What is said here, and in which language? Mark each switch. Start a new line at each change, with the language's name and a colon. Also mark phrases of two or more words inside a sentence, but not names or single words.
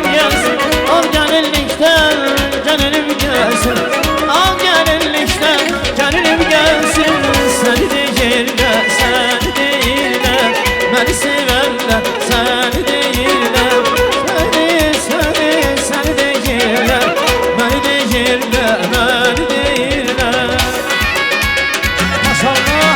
Turkish: gelsin Al gelinlikten, gelinim gelsin Al gelinlikten, gelinim gelsin
Azerbaijani: Seni deyirlər, seni deyirlər Məni severlər, seni deyirlər Seni deyirlər Məni deyirlər,
Turkish: məni deyirlər Maşallah